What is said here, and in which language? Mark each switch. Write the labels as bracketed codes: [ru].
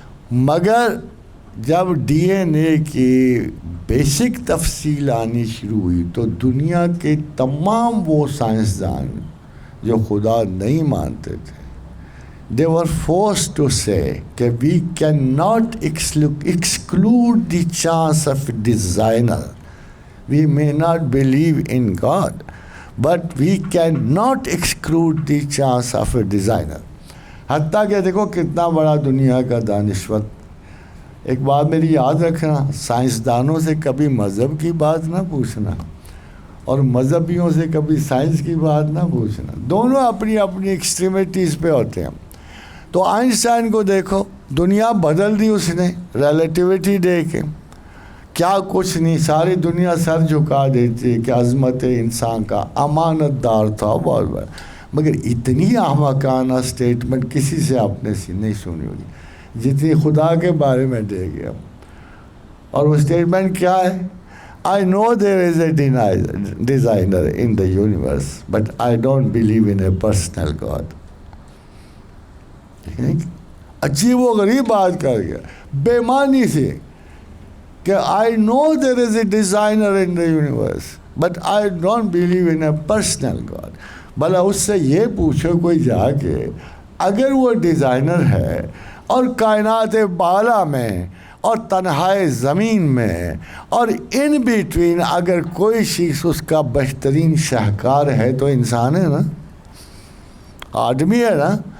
[ur] مگر جب D N اے کی بیسک تفصیل آنی شروع ہوئی تو دنیا کے تمام وہ سائنسدان جو خدا نہیں مانتے تھے، [en] they were forced to say [ur] کہ [en] we cannot exclude the chance of a designer. We may not believe in God, but we cannot exclude the chance of a designer. [ur] حتیٰ کہ دیکھو کتنا بڑا دنیا کا دانشور. ایک بات میری یاد رکھنا، سائنسدانوں سے کبھی مذہب کی بات نہ پوچھنا اور مذہبیوں سے کبھی سائنس کی بات نہ پوچھنا. دونوں اپنی اپنی ایکسٹریمیٹیز پہ ہوتے ہیں. تو آئنسٹائن کو دیکھو، دنیا بدل دی اس نے ریلیٹیوٹی دے کے. کیا کچھ نہیں، ساری دنیا سر جھکا دیتی کہ عظمت انسان کا امانت دار تھا بہت بڑا. مگر اتنی احمقانہ اسٹیٹمنٹ کسی سے آپ نے نہیں سنی ہوگی جتنی خدا کے بارے میں دے گیا. اور وہ اسٹیٹمنٹ کیا ہے؟ [en] I know there is a designer in the universe, but I don't believe in a personal God. [ur] عجیب و غریب بات کر گیا بے معنی سے کہ [en] I know there is a designer in the universe, but I don't believe in a personal God. [ur] بھلا اس سے یہ پوچھو کوئی جا کے، اگر وہ ڈیزائنر ہے اور کائنات بالا میں اور تنہائے زمین میں اور ان بیٹوین اگر کوئی چیز اس کا بہترین شاہکار ہے تو انسان ہے نا، آدمی ہے نا.